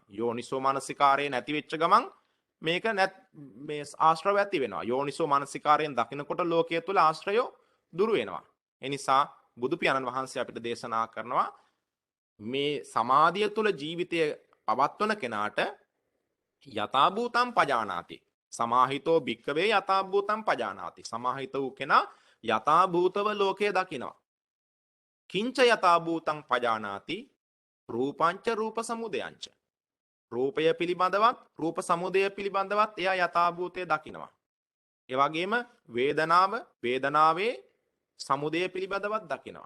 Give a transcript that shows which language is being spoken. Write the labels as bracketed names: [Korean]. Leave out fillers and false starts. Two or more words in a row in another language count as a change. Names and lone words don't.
[Sinhala] යෝනිසෝ මනසිකාරය නැති වෙච්ච ගමන් මේක මේ ආශ්‍රව ඇති වෙනවා. යෝනිසෝ මනසිකාරයෙන් දකිනකොට ලෝකයේ තුල ආශ්‍රයෝ දුරු වෙනවා. ඒ නිසා බුදු පියාණන් වහන්සේ අපිට දේශනා කරනවා මේ සමාධිය තුළ ජීවිතය පවත්වන කෙනාට [Pali] යථාභූතම් පජානාති. සමාහිතෝ භික්කවේ යථාභූතම් පජානාති. [Sinhala] සමාහිත වූ කෙනා යථාභූතව ලෝකය දකිනවා. [Pali] කිංච යථාභූතං පජානාති රූපංච රූප සමුදයංච. [Sinhala] රූපය පිළිබඳවත් රූප සමුදය පිළිබඳවත් එයා යථාභූතය දකිනවා. ඒ වගේම වේදනාව වේදනාවේ සමුදය පිළිබඳවත් දකිනවා.